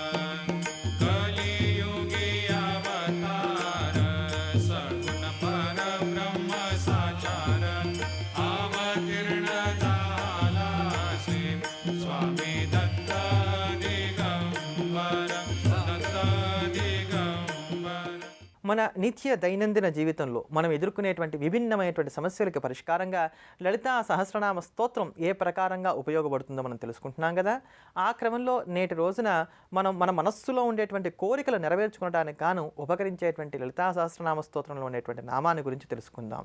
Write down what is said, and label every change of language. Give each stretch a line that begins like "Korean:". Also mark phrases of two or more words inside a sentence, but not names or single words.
Marathi: कलियुगी अवतार सगुण परब्रह्म साचार अवतीर्ण झालासे स्वामी दत्त दिगंबर दत्त दिगंबर.
Telugu: మన నిత్య దైనందిన జీవితంలో మనం ఎదుర్కొనేటువంటి విభిన్నమైనటువంటి సమస్యలకు పరిష్కారంగా లలితా సహస్రనామ స్తోత్రం ఏ ప్రకారంగా ఉపయోగపడుతుందో మనం తెలుసుకుంటున్నాం కదా. ఆ క్రమంలో నేటి రోజున మనం మన మనస్సులో ఉండేటువంటి కోరికలు నెరవేర్చుకోవడానికి గాను ఉపకరించేటువంటి లలితా సహస్రనామ స్తోత్రంలో ఉండేటువంటి నామాన్ని గురించి తెలుసుకుందాం.